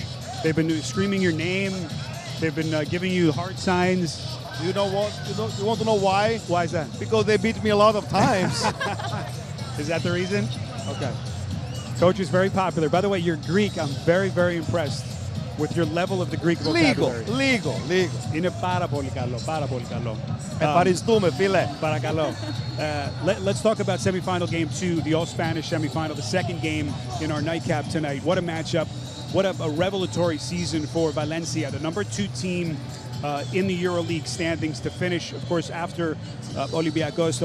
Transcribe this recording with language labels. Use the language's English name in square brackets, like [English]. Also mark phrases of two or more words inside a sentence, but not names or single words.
[English] They've been screaming your name. They've been giving you heart signs. You know what? You want to know why? Why is that? Because they beat me a lot of times. Is that the reason? Okay. Coach is very popular. By the way, you're Greek. I'm very, very impressed with your level of the Greek vocabulary. Legal. [Greek] Είναι πάρα πολύ καλό, πάρα πολύ καλό. Ευχαριστούμε, φίλε. Παρακαλώ. [English] Let's talk about semifinal game 2, the all-Spanish semifinal, the second game in our nightcap tonight. What a matchup. What a revelatory season for Valencia, the number 2 team in the EuroLeague standings to finish, of course, after Olympiacos.